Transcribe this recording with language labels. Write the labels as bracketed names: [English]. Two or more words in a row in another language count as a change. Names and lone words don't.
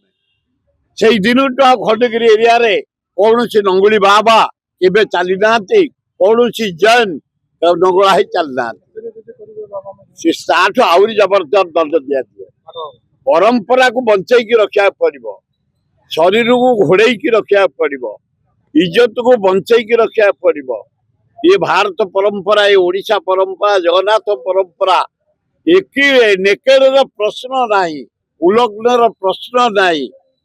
[Odia] ସେଇ ଦିନଠୁ ଆଉ ଖଣ୍ଡଗିରି ଏରିଆରେ କୌଣସି ନଙ୍ଗୁଳି ବାବା କେବେ ଚାଲି ନାହାନ୍ତି, କୌଣସି ଜୈନ ନଙ୍ଗଳା ହେଇ ଚାଲି ନାହାନ୍ତି। ସେ ତାଠୁ ଆହୁରି ଜବରଦସ୍ତ ଦଣ୍ଡ ଦିଆଯିବ। ପରମ୍ପରାକୁ ବଞ୍ଚେଇକି ରଖିବାକୁ ପଡିବ, ଶରୀରକୁ ଘୋଡେଇକି ରଖିବାକୁ ପଡିବ, ଇଜ୍ଜତକୁ ବଞ୍ଚେଇକି ରଖିବାକୁ ପଡିବ। [Hindi] ये भारत परंपरा, ये ओडिशा परंपरा, जगन्नाथ परंपरा, एक नेकेड़ प्रश्न नहीं, उल्लग्न प्रश्न नहीं।